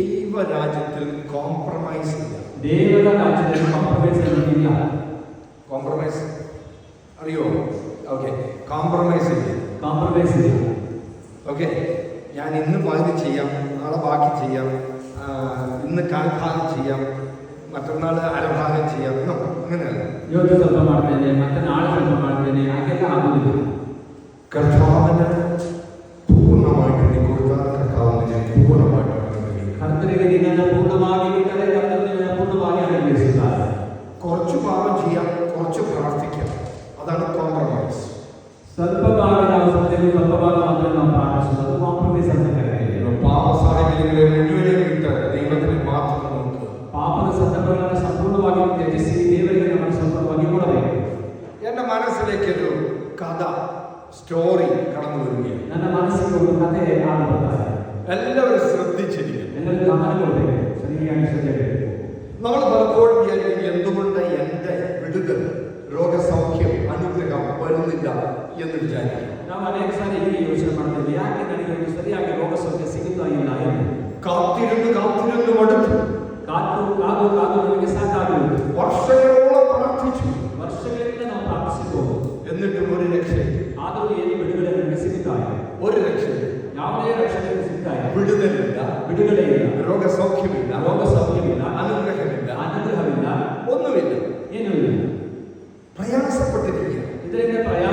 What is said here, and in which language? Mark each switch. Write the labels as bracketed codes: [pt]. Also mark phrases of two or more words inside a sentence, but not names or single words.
[ml] ദൈവരാജ്യത്തിൽ കോംപ്രമൈസ് ഇല്ല. [kn] ದೇವರ ರಾಜ್ಯದಲ್ಲಿ ಕಾಂಪ್ರಮೈಸ್ ಇಲ್ಲ. [ml] കോംപ്രമൈസ് അറിയോ? ഓക്കെ, കോംപ്രമൈസ് ഇല്ല. [kn] ಕಾಂಪ್ರಮೈಸ್ ಇಲ್ಲ. [ml] ഓക്കെ, ഞാൻ ഇന്ന് പകുതി ചെയ്യാം, നാളെ ബാക്കി ചെയ്യാം, ഇന്ന് കാൽഭാഗം ചെയ്യാം, മറ്റന്നാൾ അരഭാഗം ചെയ്യാം, അങ്ങനെയല്ല. [kn] ಇವತ್ತು ಸ್ವಲ್ಪ ಮಾಡ್ತೇನೆ, ಮತ್ತೆ ನಾಳೆ ಸ್ವಲ್ಪ ಮಾಡ್ತೇನೆ, ಹಾಗೆಲ್ಲ ಆಗುದಿಲ್ಲ. [ml] കർത്താവിന് പൂർണ്ണമായിട്ട് നീ കൊടുത്താൽ കർത്താവിനെ പൂർണ്ണമായിട്ട് കർത്തൃക നിന്നെ പൂർണ്ണമായി വിട്ടത് കർത്തൃക പൂർണ്ണമായി അനുഗ്രഹിച്ചിട്ടാണ്. കുറച്ച് പാപം ചെയ്യാം, കുറച്ച് പ്രാർത്ഥിക്കാം, അതാണ് കോംപ്രമൈസ്. [kn] ಸ್ವಲ್ಪ ಭಾಗದ ಅವಸರದಲ್ಲಿ ಸ್ವಲ್ಪ ಭಾಗ ಮಾತ್ರ ನಾವು ಪ್ರಾರ್ಥಿಸುವುದು ಕಾಂಪ್ರಮೈಸ್ ಅಂತ ಕರೆಯುತ್ತೇವೆ. [ml] പാപ സാഹചര്യങ്ങളെ മുഴുവനും വിട്ട് ദൈവത്തിന് മാത്രം നോക്കുക. [kn] ಪಾಪದ ಸಂದರ್ಭಗಳನ್ನು ಸಂಪೂರ್ಣವಾಗಿ ತ್ಯಜಿಸಿ ದೇವರಿಗೆ ನಮ್ಮ ಸಂಪೂರ್ಣವಾಗಿ ಕೊಡಬೇಕು. [ml] എൻ്റെ മനസ്സിലേക്കൊരു കഥ, സ്റ്റോറി കടന്നു വരികയാണ്. [kn] ನನ್ನ ಮನಸ್ಸಿಗೆ ಒಂದು ಕಥೆ ಆಗುತ್ತದೆ. [ml] എല്ലാവരും ശ്രദ്ധിച്ചിരിക്കും. [kn] ಎಲ್ಲರೂ ಗಮನ ಕೊಡಬೇಕು, ಸರಿಯಾಗಿ ശ്രദ്ധിಸಬೇಕು. [ml] നമ്മൾ പലപ്പോഴും വിചാരിക്കും എന്തുകൊണ്ട് എൻ്റെ വിടുതൽ, രോഗസൗഖ്യം, അനുഗ്രഹം വരുന്നില്ല എന്ന് വിചാരിക്കും. [kn] ನಾವು ಅನೇಕ ಸಾರಿ ಹೀಗೆ ಯೋಚನೆ ಮಾಡ್ತೇವೆ, ಯಾಕೆ ನನಗೆ ಒಂದು ಸರಿಯಾಗಿ ರೋಗ ಸೌಖ್ಯ ಸಿಗುತ್ತಾ ಇಲ್ಲ ಎಂದು. [ml] കാത്തിരുന്ന് കാത്തിരുന്ന് മടുത്തു, [kn] ಕಾದು ಕಾದು ಕಾದು ನಮಗೆ ಸಾಕಾಗುವುದು. [ml] വർഷങ്ങളോളം പ്രാർത്ഥിച്ചു, [kn] ವರ್ಷಗಳಿಂದ ನಾವು ಪ್ರಾರ್ಥಿಸಬಹುದು, [ml] എന്നിട്ടും ഒരു രക്ഷയില്ല. [kn] ಆದರೂ ಏನು ಬಿಡುಗಡೆ ನಮಗೆ ಸಿಗುತ್ತಾ ಇಲ್ಲ. [ml] ഒരു രക്ഷയില്ല. [kn] ಯಾವುದೇ ರಕ್ಷಣೆ ಸಿಗ್ತಾ ಇಲ್ಲ. [ml] വിടുതലില്ല, [kn] ಬಿಡುಗಡೆ ಇಲ್ಲ, [ml] രോഗസൗഖ്യമില്ല, [kn] ರೋಗ ಸೌಖ್ಯವಿಲ್ಲ, [ml] അനുഗ്രഹമില്ല, [kn] ಅನುಗ್ರಹವಿಲ್ಲ, [ml] ഒന്നുമില്ല. [kn] ಏನೂ ಇಲ್ಲ. [ml] പ്രയാസപ്പെട്ടിരിക്കുക. [kn] ಇದರಿಂದ